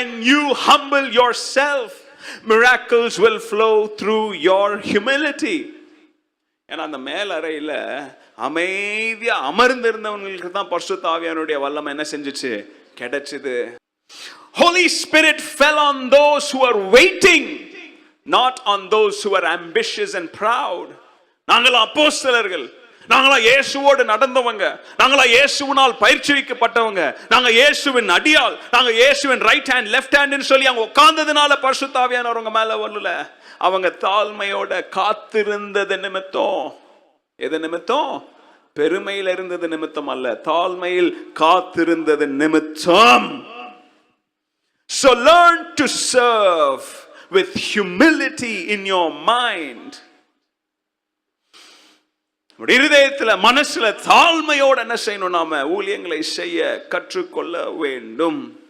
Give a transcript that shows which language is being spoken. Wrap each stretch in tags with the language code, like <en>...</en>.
<en>you humble yourself, miracles will flow through your humility.</en> <ta>ஏன்னா அந்த மேல் அறையில அமைதியா அமர்ந்திருந்தவங்களுக்கு தான் பரிசுத்த ஆவியானுடைய வல்லமை என்ன செஞ்சுச்சு? கிடைச்சது.</ta> <en>Holy Spirit fell on those who are waiting, not on those who are ambitious and proud.</en> <ta>நாங்களா அப்போஸ்தலர்கள், நாங்களா இயேசுவோடு நடந்தவங்க, நாங்களா இயேசுவினால் பயிற்சிக்கப்பட்டவங்க, நாங்க இயேசுவின் அடியாள், நாங்க இயேசுவின் ரைட் ஹேண்ட் லெஃப்ட் ஹேண்ட்னு சொல்லி அவங்க உட்கார்ந்ததுனால பரிசுத்த ஆவியானவர் அவங்க மேல வரல. அவங்க தாழ்மையோட காத்திருந்தது நிமித்தம். எது நிமித்தம்? பெருமையில் இருந்தது நிமித்தம் அல்ல, தாழ்மையில் காத்திருந்தது நிமித்தம்.</ta> <en>So learn to serve with humility in your mind.</en> <ta>இருதயத்துல மனசுல தாழ்மையோட என்ன செய்யணும்? நாம ஊழியங்களை செய்ய கற்றுக்கொள்ள வேண்டும்.</ta>